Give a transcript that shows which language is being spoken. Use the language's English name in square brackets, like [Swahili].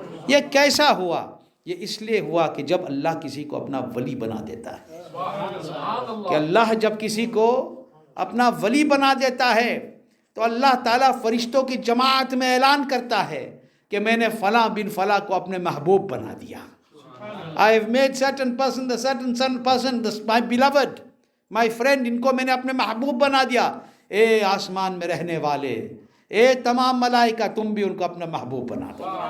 [Urdu] یہ کیسا ہوا؟ یہ اس لیے ہوا کہ جب اللہ کسی کو اپنا ولی بنا دیتا ہے، کہ اللہ جب کسی کو اپنا ولی بنا دیتا ہے تو اللہ تعالیٰ فرشتوں کی جماعت میں اعلان کرتا ہے کہ میں نے فلاں بن فلاں کو اپنے محبوب بنا دیا. [English] I have made certain person, the certain person, my beloved, my friend, [Urdu] ان کو میں نے اپنے محبوب بنا دیا. اے آسمان میں رہنے والے، اے تمام ملائکہ، تم بھی ان کو اپنا محبوب بنا دو.